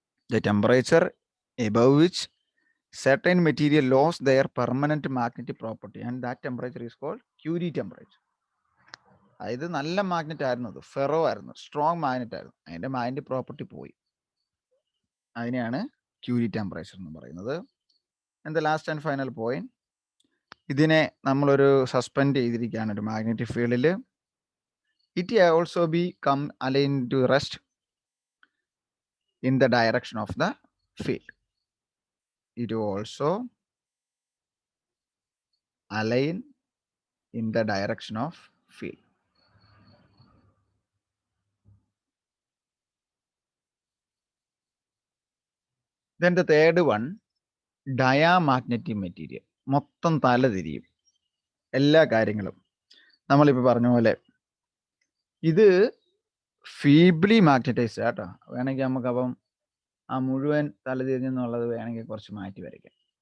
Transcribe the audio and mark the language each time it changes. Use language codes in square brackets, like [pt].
[en] The temperature above which certain material lost their permanent magnetic property and that temperature is called Curie temperature. [ml] അതായത് നല്ല magnet ആയിരുന്നു, അത് ferro ആയിരുന്നു, strong magnet ആയിരുന്നു, അതിന്റെ magnetic property പോയി. അതിനെയാണ് ക്യൂരി ടെമ്പറേച്ചർ എന്ന് പറയുന്നത്. And the last and final point, ഇതിനെ നമ്മളൊരു സസ്പെൻഡ് ചെയ്തിരിക്കുകയാണ് ഒരു മാഗ്നറ്റിക് ഫീൽഡിൽ. [en] It also become align to rest in the direction of the field. It also align in the direction of field. Then the third one, diamagnetic material. [ml] മൊത്തം തല തിരിയും എല്ലാ കാര്യങ്ങളും. നമ്മളിപ്പോൾ പറഞ്ഞ പോലെ ഇത് ഫീബ്ലി മാഗ്നറ്റൈസ്ഡ് ആട്ടോ. വേണമെങ്കിൽ നമുക്കപ്പം ആ മുഴുവൻ തലതിരിഞ്ഞെന്നുള്ളത് വേണമെങ്കിൽ കുറച്ച് മാറ്റി വരയ്ക്കാം.